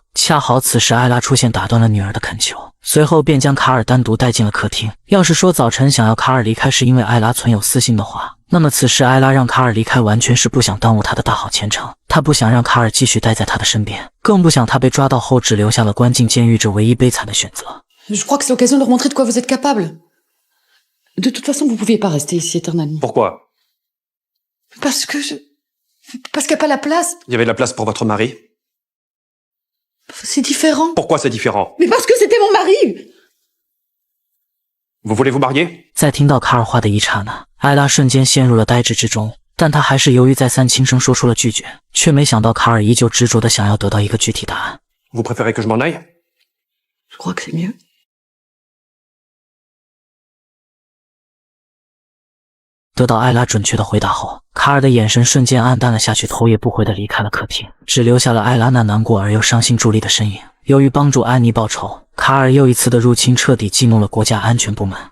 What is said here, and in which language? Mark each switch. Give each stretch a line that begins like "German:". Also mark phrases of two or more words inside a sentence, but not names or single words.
Chinese: 恰好此时艾拉出现，打断了女儿的恳求，随后便将卡尔单独带进了客厅。要是说早晨想要卡尔离开是因为艾拉存有私心的话，那么此时艾拉让卡尔离开完全是不想耽误他的大好前程。他不想让卡尔继续待在他的身边，更不想他被抓到后只留下了关进监狱这唯一悲惨的选择。
French: Je crois que c'est l'occasion de leur montrer de quoi vous êtes capable. De toute façon, vous pouviez pas rester ici éternellement. Pourquoi? Parce qu'il n'y a pas la place. Il y avait de la place pour votre mari. C'est différent. Pourquoi c'est différent? Mais parce que c'était mon mari. Vous voulez vous marier?
Chinese: 在听到卡尔话的一刹那，艾拉瞬间陷入了呆滞之中，但她还是犹豫再三，轻声说出了拒绝，却没想到卡尔依旧执着地想要得到一个具体答案。
French: Vous préférez que je m'en aille? Je crois que c'est mieux.
Chinese: 得到艾拉准确的回答后，卡尔的眼神瞬间暗淡了下去，头也不回地离开了客厅，只留下了艾拉那难过而又伤心伫立的身影。由于帮助安妮报仇，卡尔又一次的入侵彻底激怒了国家安全部门。